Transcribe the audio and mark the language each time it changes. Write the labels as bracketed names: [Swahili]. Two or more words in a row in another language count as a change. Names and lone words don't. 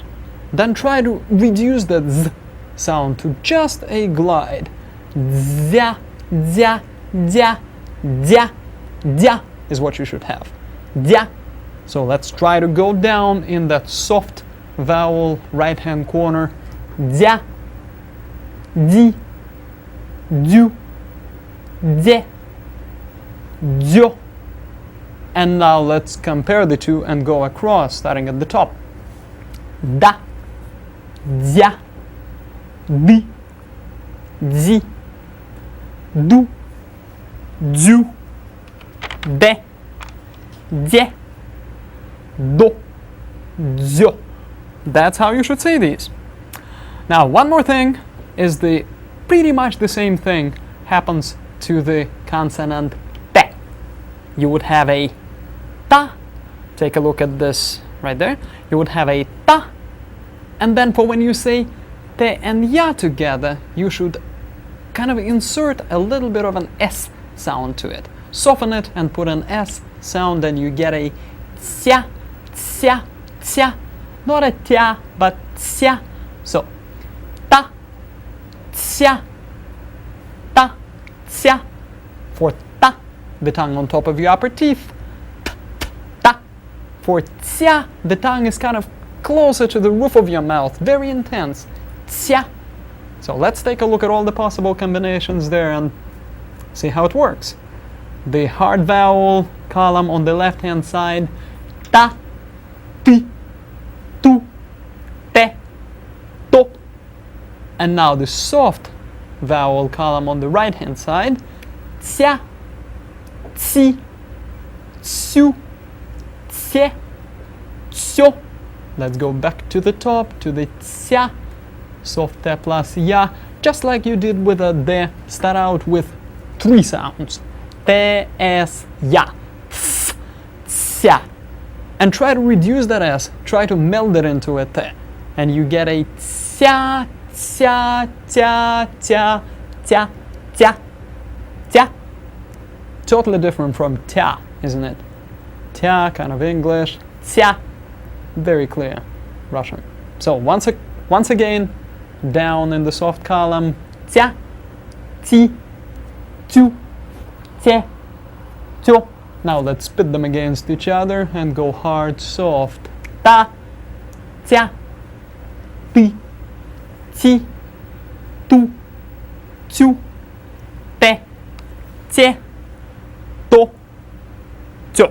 [English] Then try to reduce that z sound to just a glide. Zya, zya, zya, zya, zya is what you should have. Zya. So let's try to go down in that soft vowel right hand corner. Zya, di, du, de, dzo. And now let's compare the two and go across, starting at the top. Da, zya, di, zi, du, dzu, de, dze, do, dzo. That's how you should say these. Now, one more thing is pretty much the same thing happens to the consonant te. You would have a ta. Take a look at this right there. You would have a ta. And then for when you say te and ya together, you should kind of insert a little bit of an S sound to it. Soften it and put an S sound, and you get a tsya, tsya, tsya. Not a tya, but tsya. So, ta, tsya, ta, tsya. For ta, the tongue on top of your upper teeth. Ta. For tsya, the tongue is kind of closer to the roof of your mouth, very intense. Tsya, So let's take a look at all the possible combinations there and see how it works. The hard vowel column on the left hand side, ta, ti, tu, te, to. And now the soft vowel column on the right hand side, cia, ci, su, cie, cio. Let's go back to the top, to the cia, soft te plus ya, just like you did with a de. Start out with 3 sounds. Te, es, ya, f, cia. And try to reduce that s, try to meld it into a te. And you get a cia, cia, tia, tia, tia, tia, tia. Totally different from tia, isn't it? Tia, kind of English. Tia, very clear Russian. So once again, down in the soft column, tia, ti, tu, te, to. Now let's spit them against each other and go hard, soft. Ta, tia, ti, ti, tu, tu, te, te, to, to.